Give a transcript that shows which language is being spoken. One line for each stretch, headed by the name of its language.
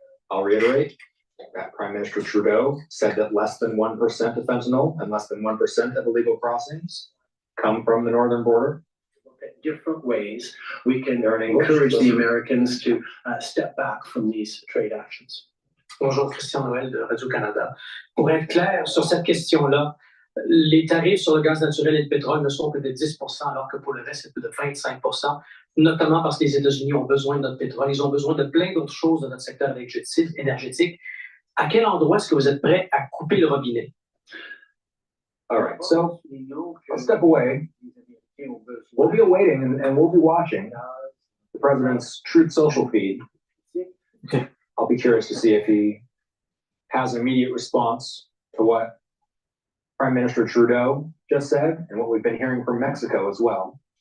English: I'll reiterate that Prime Minister Trudeau said that less than 1% of fentanyl and less than 1% of illegal crossings come from the northern border. Different ways we can encourage the Americans to step back from these trade actions.
French: Bonjour, Christian Noël de Radio-Canada. Pour être clair sur cette question-là, les tarifs sur le gaz naturel et le pétrole ne sont que de 10%, alors que pour le reste, c'est plus de 25%, notamment parce que les États-Unis ont besoin de notre pétrole. Ils ont besoin de plein d'autres choses dans notre secteur énergétique. À quel endroit est-ce que vous êtes prêt à couper le robinet?
English: All right, so let's step away. We'll be awaiting and we'll be watching the president's Truth Social feed. I'll be curious to see if he has an immediate response to what Prime Minister Trudeau just said and what we've been hearing from Mexico as well.